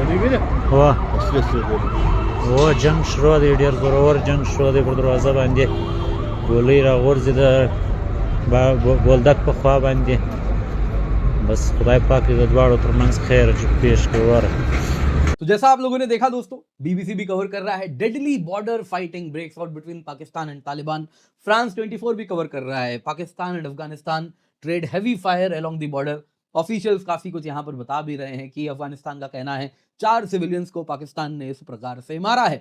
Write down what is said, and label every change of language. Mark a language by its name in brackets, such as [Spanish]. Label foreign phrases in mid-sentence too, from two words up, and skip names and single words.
[Pashto] هو جنگ شروع دی، ډېر زورور جنگ شروع دی. پر دروازه باندې ګولۍ راغورځي د بولدک په خوا باندې. بس خدای پاک دې د دواړو ترمنځ خیر پیش کړي وروره. [Hindi] तो जैसा आप लोगों ने देखा दोस्तों, बीबीसी भी कवर कर रहा है [English] deadly border fighting breaks out between Pakistan and Taliban. [Hindi] फ्रांस 24 भी कवर कर रहा है [English] Pakistan and Afghanistan trade heavy fire along the border. [Hindi] ऑफिशियल्स काफी कुछ यहां पर बता भी रहे हैं कि अफगानिस्तान का कहना है 4 सिविलियंस को पाकिस्तान ने इस प्रकार से मारा है।